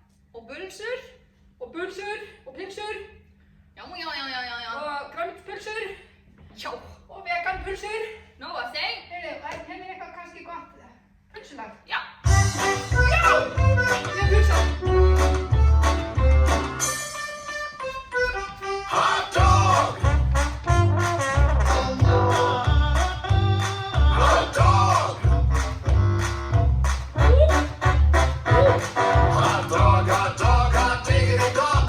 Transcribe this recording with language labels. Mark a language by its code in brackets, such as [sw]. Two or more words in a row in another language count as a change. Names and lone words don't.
[is] Og bulsur. og bulsur og pilsur Já. og grænmetspulsur Já. og veganpulsur. Nóg af þeim. Heyrðu, hefur eitthvað kannski gott pulsulag? Já. Já! Ég pulsa. [en] Hot dog! Hot dog! Hot dog, hot diggity dog.